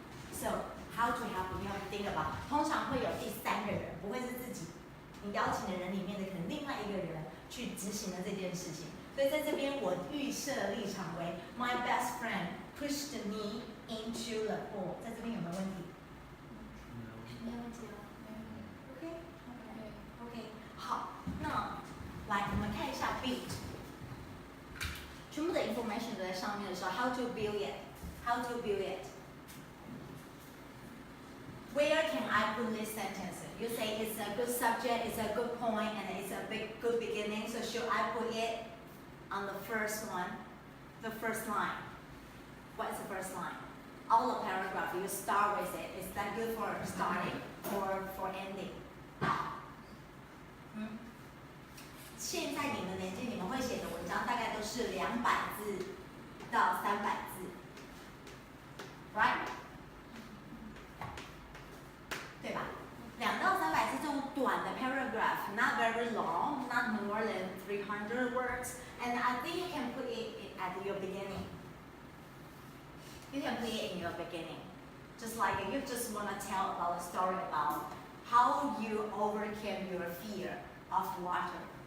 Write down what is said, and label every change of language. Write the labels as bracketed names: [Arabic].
[English] So how to happen? You have to think about. [Chinese] 通常会有第三个人，不会是自己。你邀请的人里面的可能另外一个人去执行了这件事情，所以在这边我预设立场为 [English] My best friend pushed me into the pool， [Chinese] 在这边有没有问题？没有问题哦。 [English] OK， 好， [Chinese] 那来我们看一下 [English] build， 全部的 information 都在上面的时候 ，how to build it，how to build it。Where can I put this sentence? You say it's a good subject, it's a good point, and it's a good beginning. So should I put it on the first one, the first line? What is the first line? All the paragraph, you start with it. Is that good for starting or for ending? [Chinese] 现在你们年纪，你们会写的文章大概都是200字到300字 ，right？对吧？2到300字这种短的 [English] paragraph, not very long, not more than 300 words, and I think you can put it at your beginning. You can put it in your beginning, just like you just want to tell about a story about how you overcame your fear of water.